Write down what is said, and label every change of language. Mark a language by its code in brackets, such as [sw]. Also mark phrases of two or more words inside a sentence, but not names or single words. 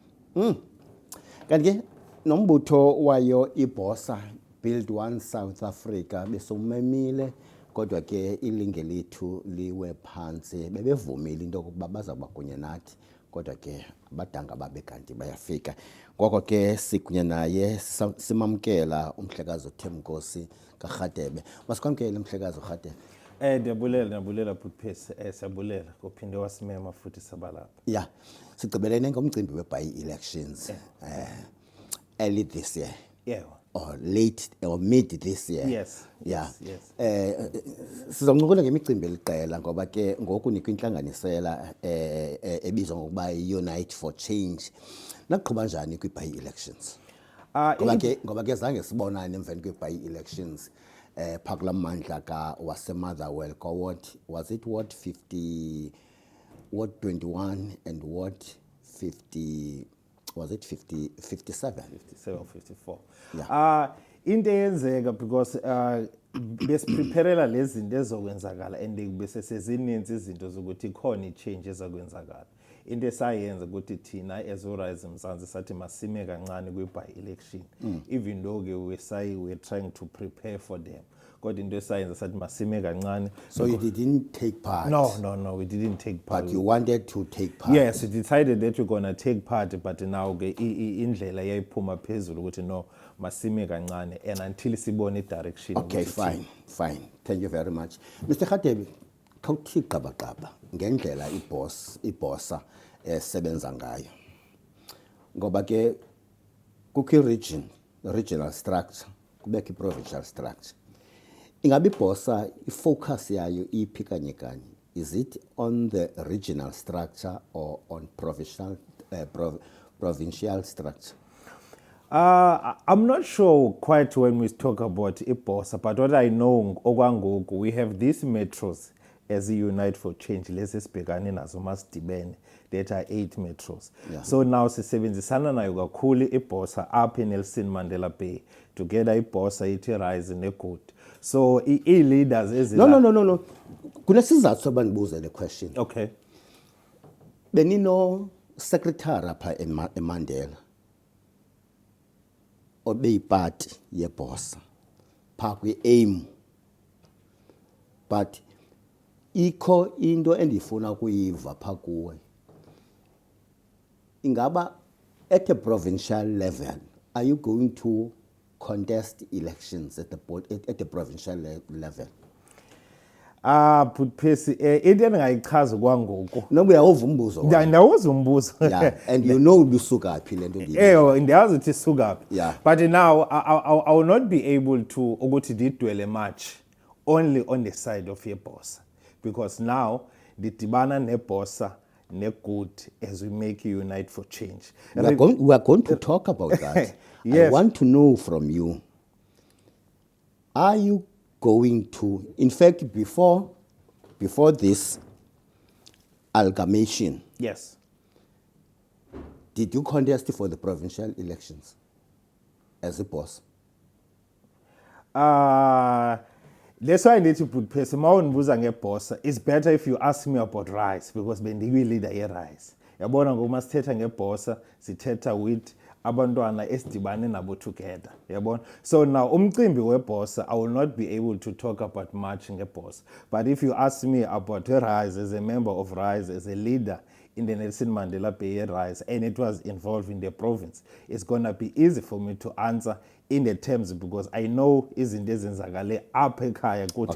[xh] Kanti ke nombutho wayo iBosa Build One South Africa besumemile kodwa ke ilinge lethu liwe phansi bebevumile into yokuba bazawuba kunye nathi kodwa ke abadanga babe kanti bayafika ngoko ke sikunye naye simamkela umhlekazi uThembinkosi kaRadebe. Masikwamkele umhlekazi uRadebe. Ndiyabulela Phupesi, siyabulela kuphinde wasimema futhi sabalapha. Yeah, sigqibelene ngomcimbi we-by-elections [en] early this year. Yeah. Or late or mid this year. Yes. Yeah. Yes. [xh] Sizoncokola ngemicimbi eliqela ngoba ke ngoku nikho intlanganisela ebizwa ngokuba Unite for Change. Naqhuba njani kwi-by-elections? Ngoba ke zange sibonane emveni kwe-by-elections phakula mandla ka waseMotherwell ka [en] was it Ward 50 Ward 21 and Ward 50 was it 57 54. Yeah. [xh] Into eyenzeka because besipreparela lezi zinto ezokwenzakala and bese sezininzi izinto zokuthi ikhona i-change ezakwenzakala. Into esayenza ukuthi thina as uRise Mzansi sathi masime kancane kwi-by-election [en] even though [xh] ke [en] we're trying to prepare for them. [xh] Kodwa into esayenza sathi masime kancane. [en] So you didn't take part? No, we didn't take part. But you wanted to take part? Yes, we decided that we're going to take part, but now ke [xh] indlela yayiphuma phezulu ukuthi no masime kancane [en] and until sibone i-direction. Okay, fine. Thank you very much. Mr. [xh] Radebe, khawuthi qabaqaba ngendlela iBosa sebenza ngayo. Ngoba ke kukho [en] regional structure, [xh] kubekho i-provincial structure. Ingabi iBosa ifocus yayo iphi kanye kanye? [en] Is it on the regional structure or on provincial structure? I'm not sure quite when we talk about iBosa, but what I know okwangoku we have these metros as Unite for Change [xh] lezi sibhekane nazo masidibene [en] that are 8 metros. Yeah. So now [xh] sisebenzisana nayo kakhulu iBosa [en] up in [xh] Nelson Mandela Bay together iBosa ithi Rise neGood. So i-leaders ezila [en] No. [xh] Kunesizathu soba ndibuze le question. [en] Okay. [xh] Benino secretary apha eMandela obeyipati yeBosa pha kwi-AIM, but ikho into endifuna kuyiva pha kuwe. [en] Ingaba at a provincial level are you going to contest elections at the provincial level? [xh] Phupesi into endingayichaza kwangoku. Noba uyawuva umbuzo. Ndawuza umbuzo. [en] Yeah, and you know [xh] lusuka phi le nto. Ndiyazi ukuthi isuka phi. [en] Yeah. But now I will not be able to [xh] ukuthi ndidwele [en] much only on the side of iBosa because now [xh] ndidibana neBosa neGood [en] as we make Unite for Change. We are going to talk about that. Yes. I want to know from you, are you going to, in fact, before this amalgamation, Yes. did you contest for the provincial elections as a boss? That's why I need to put Phupesi [xh] mawunibuza ngeBosa. [en] It's better if you ask me about Rise because [xh] bendiyi-leader yeRise. [en] Yabona ngoku masithetha ngeBosa sithetha with abantwana esidibane nabo together. Yabona. So now [xh] umcimbi weBosa [en] I will not be able to talk about much ngeBosa. But if you ask me about Rise as a member of Rise, as a leader in the Nelson Mandela Bay Rise, and it was involved in the province, it's going to be easy for me to answer in the terms because I know [xh] izinto ezenzakale apha ekhaya kuthi